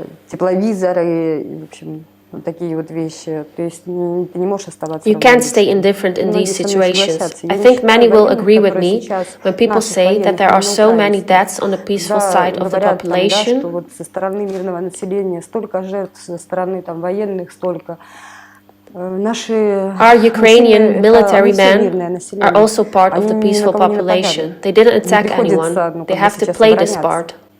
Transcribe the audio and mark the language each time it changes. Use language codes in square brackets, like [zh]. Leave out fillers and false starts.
[ru] Тепловизоры, в общем, вот такие вот вещи. То есть ты не можешь оставаться [en] You can't stay indifferent in these situations. I think many will agree with me when people say that there are so many deaths on the peaceful side of the population. [ru] Вот со стороны мирного населения столько жертв, со стороны там военных столько. [en] Our Ukrainian military men are also part of the peaceful population. They didn't attack anyone. They have to play this part.